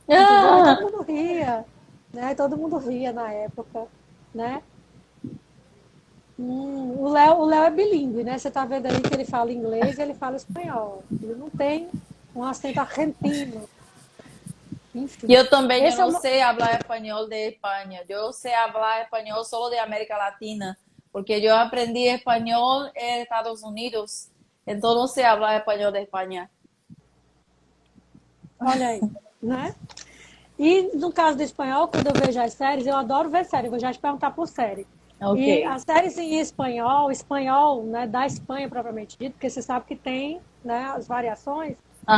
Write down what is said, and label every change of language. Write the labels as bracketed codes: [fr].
[pt] Aí todo Ah, mundo ria, né? Todo mundo ria na época, né? O Léo é bilíngue, né? Você tá vendo aí que ele fala inglês e ele fala espanhol. Ele não tem um acento argentino, [es] y [pt] enfim. [es] yo también, yo [pt] Esse é [es] no o, sé hablar español de España, yo sé hablar español solo de América Latina, porque yo aprendí español en Estados Unidos, entonces no sé hablar español de España. [pt] olha aí, né? E no caso do espanhol, quando eu vejo as séries, eu adoro ver série, vou já te perguntar por série. Ok. E as séries em espanhol, né, da Espanha propriamente dito, porque você sabe que tem, né, as variações, como